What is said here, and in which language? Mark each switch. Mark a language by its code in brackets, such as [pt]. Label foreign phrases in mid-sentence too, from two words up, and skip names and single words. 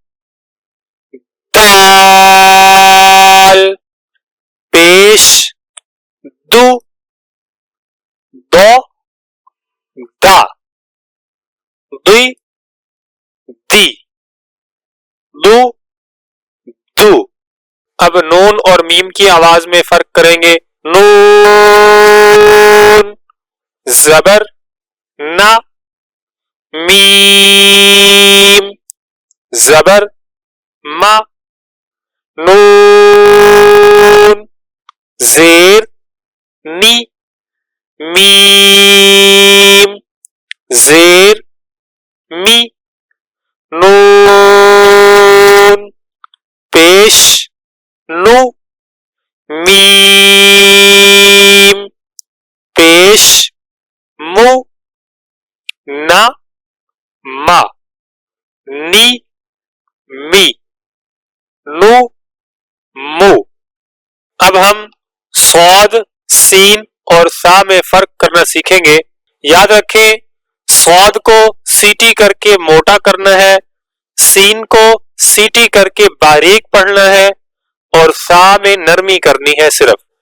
[ur] دال پیش دو، دو دا، دی دی، دو دو۔ اب نون اور میم کی آواز میں فرق کریں گے۔ نون زبر نا، میم زبر ما، نون زیر نی، میم زیر می، نون پیش نو، میم پیش مو، نا ما، نی می، نو مو۔ اب ہم صاد، سین اور سا میں فرق کرنا سیکھیں گے۔ یاد رکھیں، صاد کو سیٹی کر کے موٹا کرنا ہے، سین کو سیٹی کر کے باریک پڑھنا ہے اور سا میں نرمی کرنی ہے صرف۔